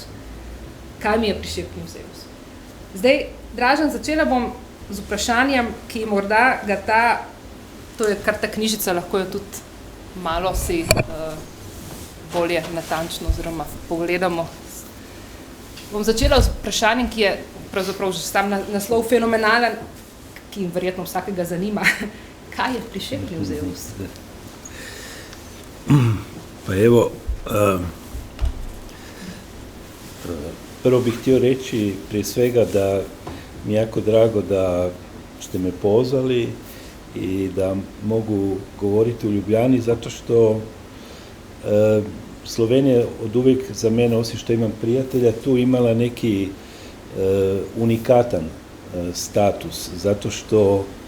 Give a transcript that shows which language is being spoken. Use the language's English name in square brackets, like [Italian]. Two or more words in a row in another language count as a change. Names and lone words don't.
[Slovenian] Kaj mi je prišepnil Zeus? Zdaj, Dražen, začela bom z vprašanjem, ki morda ga to je kar ta knjižica, lahko jo tudi malo si bolje natančno oziroma pogledamo. Bom začela z vprašanjem, ki je pravzaprav že sam naslov fenomenalen, ki verjetno vsakega zanima. Kaj je prišepnil Zeus? [Croatian] Pa evo, prvo bih htio reći prije svega da mi je jako drago da ste me pozvali i da mogu govoriti u Ljubljani, zato što Slovenija od uvijek za mene, osim što imam prijatelja, tu imala neki unikatan status, zato što,